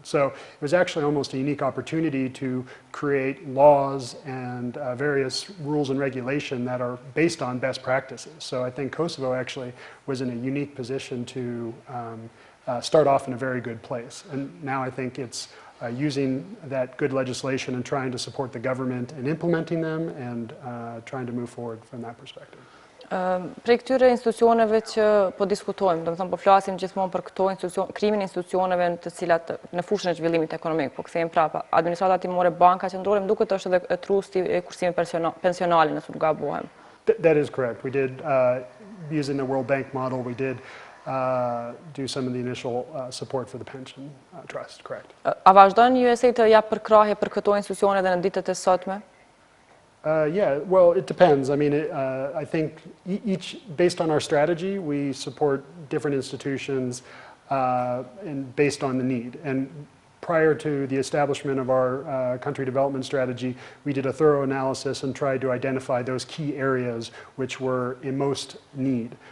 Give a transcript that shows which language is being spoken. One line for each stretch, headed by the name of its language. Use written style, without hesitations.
English: So it was actually almost a unique opportunity to create laws and various rules and regulation that are based on best practices. So I think Kosovo actually was in a unique position to start off in a very good place. And now I think it's using that good legislation and trying to support the government in implementing them and trying to move forward from that perspective.
Albanian: Prej këtyre institucioneve që po diskutojmë, domethënë po flasim gjithmonë për këto krimin e institucioneve të cilat në fushën e zhvillimit ekonomik, po kthejmë prapa, administrata timore, banka qendrore, më duket është edhe trusti e kursimit pensionale, nëse nuk gabohem.
English: That is correct. We did, using the World Bank model, we did do some of the initial support for the pension trust, correct.
Albanian: A vazhdon USAID të jap përkrahje për këto institucione edhe në ditët e sotme?
English: Yeah, well, it depends. I mean, I think based on our strategy, we support different institutions and based on the need. And prior to the establishment of our country development strategy, we did a thorough analysis and tried to identify those key areas which were in most need.